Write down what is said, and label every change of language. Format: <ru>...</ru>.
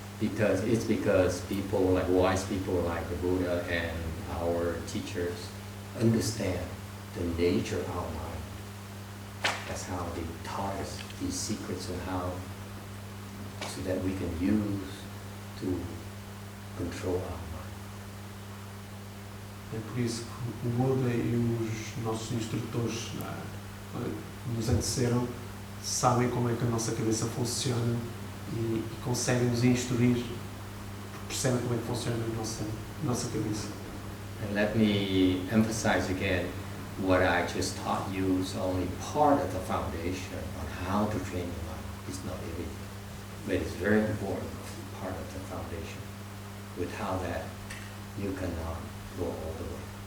<en>Because people like wise people like the Buddha and our teachers understand the nature of our mind. That's how they taught us these secrets on how, so that we can use to control our mind.</en> <pt>É por isso que o Buda e os nossos instrutores nos antecederam sabem como é que a nossa cabeça funciona e conseguem nos instruir, porque percebem como é que funciona a nossa cabeça.</pt> <en>And let me emphasize again, what I just taught you is only part of the foundation on how to train your mind. It's not everything, but it's very important part of the foundation, with how that you cannot go all the way.</en>